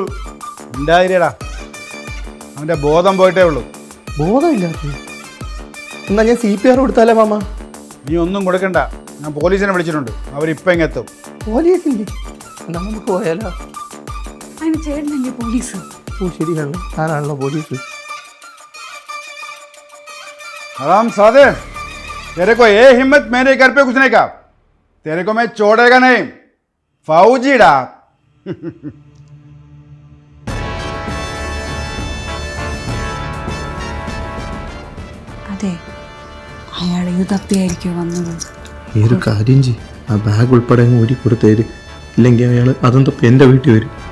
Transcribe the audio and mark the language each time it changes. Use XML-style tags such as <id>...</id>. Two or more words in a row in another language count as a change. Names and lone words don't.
<ml>ഉണ്ടായിരടാ, അവന്റെ ബോധം പോയിട്ടേ ഉള്ളൂ. ബോധമില്ലാത്ത? എന്നാ ഞാൻ CPR കൊടുത്താലേ മാമ? നീ ഒന്നും കൊടുക്കണ്ട, ഞാൻ പോലീസിനെ വിളിച്ചിട്ടുണ്ട്, അവരിപ്പം ഇങ്ങെത്തും. പോലീസിന്റെ? നമുക്ക് പോയാലോ? അതിന് ചേട്ടനല്ലേ പോലീസ്? ഓ ശരിയാണല്ലോ, ഞാനാണല്ലോ പോലീസ്.</ml> <hi>आराम सादे, तेरे को ये हिम्मत मेरे घर पे घुसने का? तेरे को मैं छोड़ेगा नहीं, फौजीड़ा.</hi> <ml>അതെ, അയാൾ ഇത് തപ്പിയായിരിക്കും വന്നത്. ഈ ഒരു കാര്യം ചെയ്യും, ആ ബാഗ് ഉൾപ്പെടെ അങ്ങ് ഊരി കൊടുത്തേര്. ഇല്ലെങ്കിൽ അയാൾ അതും തപ്പി എൻ്റെ വീട്ടിൽ വരും.</ml>